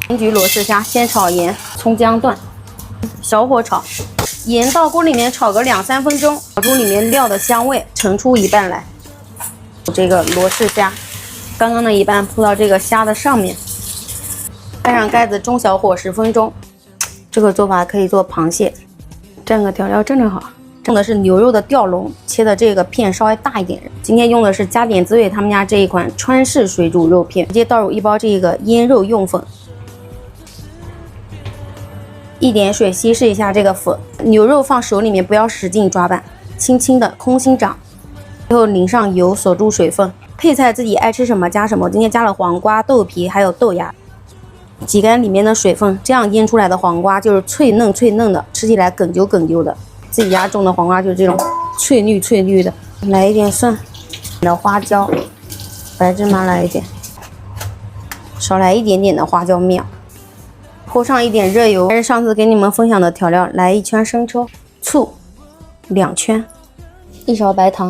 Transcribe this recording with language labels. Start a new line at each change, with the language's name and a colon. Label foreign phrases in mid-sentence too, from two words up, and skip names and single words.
Chinese: 鹽焗羅氏蝦，先炒鹽，蔥薑段，小火炒，鹽到鍋裡面炒個2、3分鐘，炒出裡面料的香味，盛出一半來。這個羅氏蝦，剛剛的一半鋪到這個蝦的上面，蓋上蓋子，中小火10分鐘。這個做法可以做螃蟹，蘸個調料正好。用的是牛肉的吊龍，切的這個片稍微大一點。今天用的是加點子味他們家這一款川式水煮肉片，直接倒入1包這個醃肉用粉，一點水稀釋一下這個粉。牛肉放手裡面不要使勁抓拌，輕輕的空心掌。最後淋上油，锁住水分。配菜自己愛吃什麼加什麼。今天加了黃瓜、豆皮還有豆芽，擠乾裡面的水分，這樣醃出來的黃瓜就是脆嫩脆嫩的，吃起來哏啾哏啾的。自己家種的黄瓜就是這種翠綠翠綠的。來一點蒜，的花椒，白芝麻來一點，少來一點點的花椒面，潑上一點熱油，還是上次給你們分享的調料，來1圈生抽，醋2圈，1勺白糖。